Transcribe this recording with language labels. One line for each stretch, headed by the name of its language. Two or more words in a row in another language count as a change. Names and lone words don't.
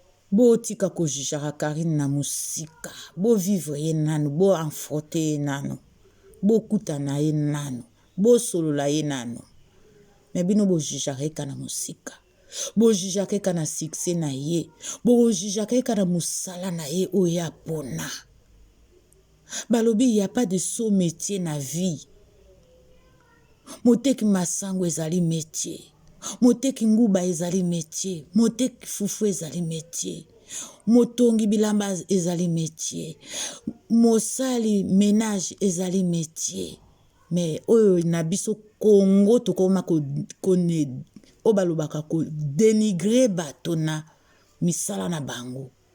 Lingala: Botika kojijaka Karine na mosika, bovivre ye nanu, boenfrote ye nanu, bokutana ye nanu, bosolola ye nanu. Mais bino bojijaka ye ka na mosika. Bojijaka ye ka na succès na ye. Bojijaka ye ka na mosala na ye oyo apona. Balobi,
French: y a pas de sot métier
Lingala: na vie. Moteki masango ezali métier. Moteki nguba ezali métier. Moteki fufu ezali métier. Motongi bilamba ezali métier. Mosali ménage ezali métier. Mais oyo na biso Congo tokoma ko, kone, oyo balobaka ko dénigrer bato na misala na bango.